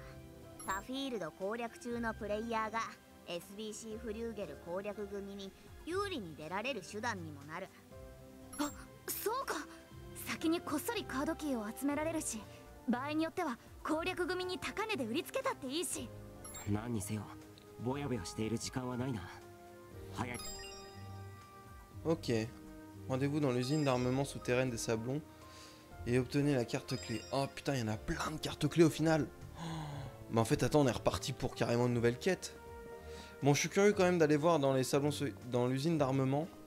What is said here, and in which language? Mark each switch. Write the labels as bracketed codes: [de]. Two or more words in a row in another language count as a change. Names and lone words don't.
[ja] 他フィールド攻略中のプレイヤーが SBC フリューゲル攻略組に有利に出られる手段にもなる。あ、そうか。先にこっそりカードキーを集められるし、場合によっては攻略組に高値で売りつけたっていいし。何にせよぼやぼやしている時間はないな。早い。 [fr] Ok. Rendez-vous dans l'usine d'armement souterraine des Sablons et obtenez la carte clé. Oh putain, il y en a plein de cartes clés au final. Oh, mais en fait, attends, on est reparti pour carrément une nouvelle quête. Bon, je suis curieux quand même d'aller voir dans les sablons, dans l'usine d'armement.